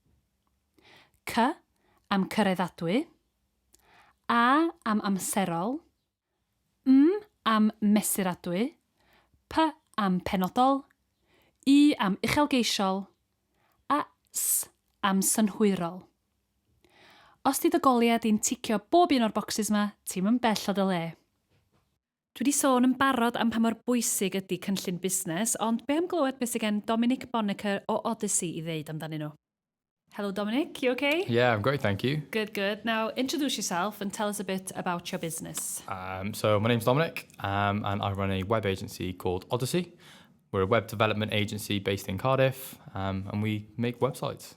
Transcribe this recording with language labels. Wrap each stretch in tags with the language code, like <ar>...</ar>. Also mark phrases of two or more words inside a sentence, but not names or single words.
<cy>C am cyreddadwy, A am amserol, M am mesuradwy, P am penodol, I am uchelgeisiol, a S am synhwyrol. Os di dy goliau di'n ticio bob un o'r bocsys yma, ti'n yn bell o dy le. Dwi wedi sôn yn barod am pa mor bwysig ydy cynllun busnes, ond be am glywed beth sydd gen Dominic Bonnecker o Odyssey i ddeud amdanyn nhw?</cy> <en>Hello Dominic, you okay? Yeah, I'm great, thank you. Good, good. Now introduce yourself and tell us a bit about your business. So my name's Dominic, and I run a web agency called Odyssey. We're a web development agency based in Cardiff, and we make websites.</en>